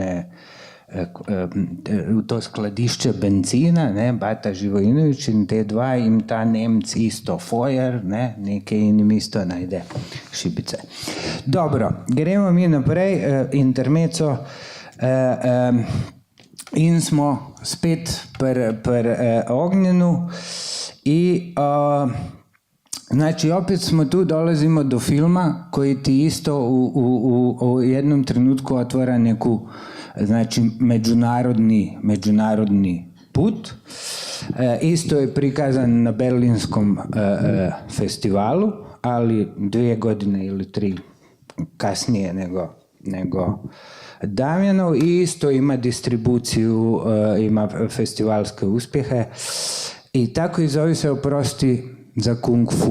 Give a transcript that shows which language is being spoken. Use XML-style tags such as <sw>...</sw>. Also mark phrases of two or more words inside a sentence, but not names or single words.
<sl>v to skladišče benzina, ne, Bata Živojinović in te dva, in ta Nemc isto fojer, ne, nekaj in jim isto najde šibice. Dobro, gremo mi naprej, intermeco, in smo spet pri Ognjenu</sl> <hr>i znači opet smo tu, dolazimo do filma koji ti isto u jednom trenutku otvara neku, znači, međunarodni put. Isto je prikazan na Berlinskom festivalu, ali 2 godine ili 3 kasnije nego Damjanov, i isto ima distribuciju, ima festivalske uspjehe i tako i zove se Oprosti za kung fu.</hr>